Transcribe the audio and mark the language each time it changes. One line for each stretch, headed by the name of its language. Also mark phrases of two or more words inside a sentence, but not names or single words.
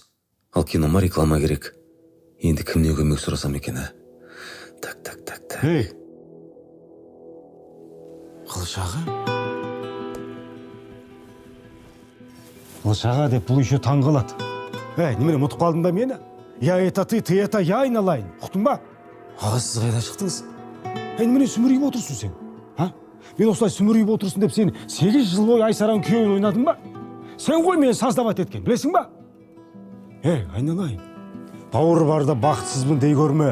Kazakh: Ал кинома реклама керек. Енді кімнен көмек сұрасам екен, а? Так. Ей! Қылшаға? Қылшаға деп бұл еще таң қалады. Немене ұмытып қалдың ба мені?
Russian: Я это ты это я
Kazakh: айналайын. Ұқтың ба? Аға, сіз қайда шықтыңыз? Немене сүмірейіп отырсың сен? Мен осылай сүмірейіп отырсын деп сен 8 жыл бойы Айсараның күйеуін ойнадың ба? Сен ғой мені саздават еткен, білесің ба? Айналайын. Бауыр барда бақытсызбын дей көрме.